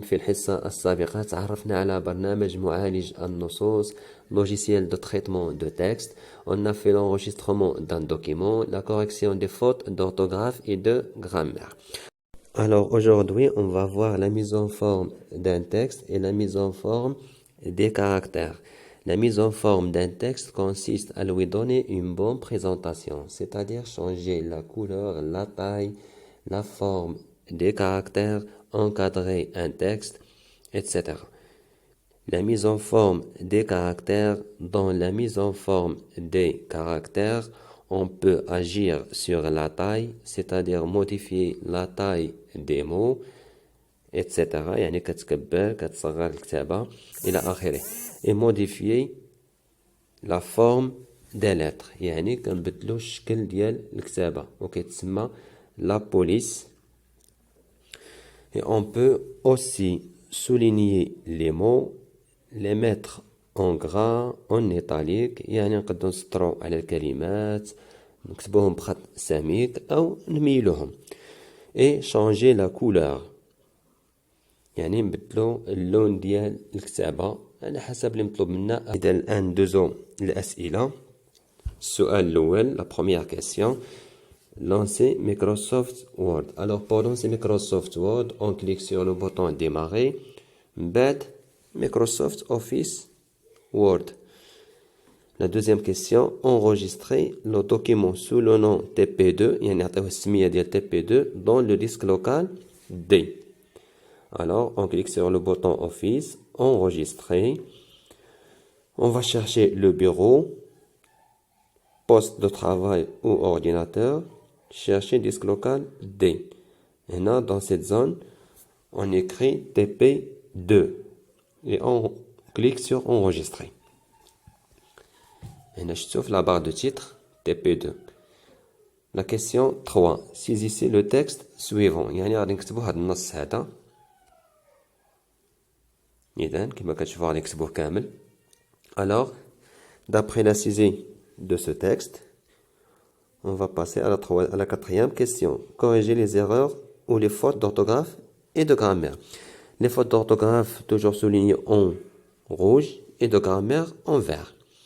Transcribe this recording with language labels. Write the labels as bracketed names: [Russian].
[Arabic] في الحصة السابقة تعرفنا على برنامج معالج النصوص [French] logiciel de traitement de texte. On a fait l'enregistrement d'un document, la correction des fautes d'orthographe et de grammaire. Alors aujourd'hui, on va voir la mise en forme d'un texte et la mise en forme des caractères. La mise en forme d'un texte consiste à lui donner une bonne présentation, c'est-à-dire changer la couleur, la taille, la forme des caractères, encadrer un texte, etc. La mise en forme des caractères. Dans la mise en forme des caractères, on peut agir sur la taille, c'est-à-dire modifier la taille des mots, etc. [Arabic] يعني كتكبر كتصغر الكتابة إلى آخره. [French] Et modifier la forme des lettres, [Arabic] يعني كنبدلو الشكل ديال الكتابة وكيتسمى [French] la police. Et on peut aussi souligner les mots, les mettre en gras, en italique، [Arabic] يعني نقدروا نسطروا على الكلمات نكتبوهم بخط سميك أو نميلوهم. [French] Et changer la couleur، [Arabic] يعني نبدلوا اللون ديال الكتابة على حسب اللي مطلوب منا. إذا الآن ندوزو الأسئلة. السؤال الأول، [French] la première question. Lancer Microsoft Word. Alors pour lancer Microsoft Word, on clique sur le bouton démarrer. [Arabic] بعد Microsoft Office Word. [French] La deuxième question, enregistrer le document sous le nom TP2, [Arabic] يعني نعطيوه السمية ديال [French] TP2 dans le disque local D. Alors on clique sur le bouton Office, enregistrer. On va chercher le bureau, poste de travail ou ordinateur. Chercher disque local D. Et là, dans cette zone, on écrit TP2 et on clique sur enregistrer. Et là, je trouve la barre de titre TP2. La question 3. Saisissez le texte suivant. [Arabic] يعني غادي نكتبوا هذا النص هذا. إذا كما كتشوفوا غادي نكتبوه كامل. [French] Alors, d'après la saisie de ce texte, on va passer à la quatrième question. Corriger les erreurs ou les fautes d'orthographe et de grammaire. Les fautes d'orthographe toujours soulignées en rouge et de grammaire en vert.